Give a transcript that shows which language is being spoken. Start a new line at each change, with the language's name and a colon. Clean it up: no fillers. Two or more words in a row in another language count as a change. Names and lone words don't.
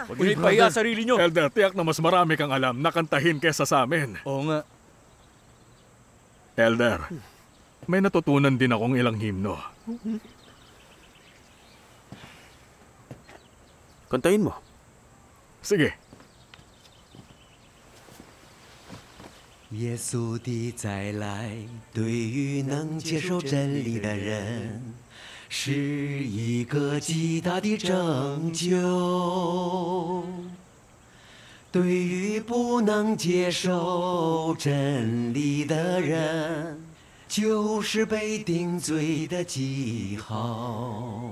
Filipino: Huwag niyo ipahiya sarili niyo! Elder, tiyak na mas marami kang alam na kantahin kesa sa amin. Oo nga. Elder, may natutunan din akong ilang himno. Kantahin mo. Sige.
Chinese: 耶稣的再来，对于能接受真理的人，是一个极大的拯救。对于不能接受真理的人，就是被定罪的记号。